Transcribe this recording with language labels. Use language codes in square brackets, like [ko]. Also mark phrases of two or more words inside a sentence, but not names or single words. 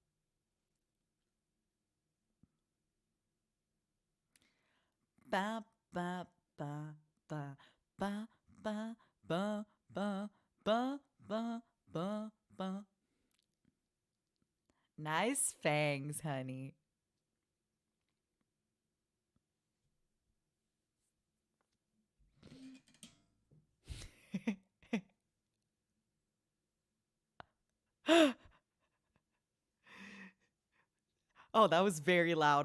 [en] Ba ba ba ba ba ba ba ba ba ba ba ba. Nice fangs, honey. Oh, that was very loud.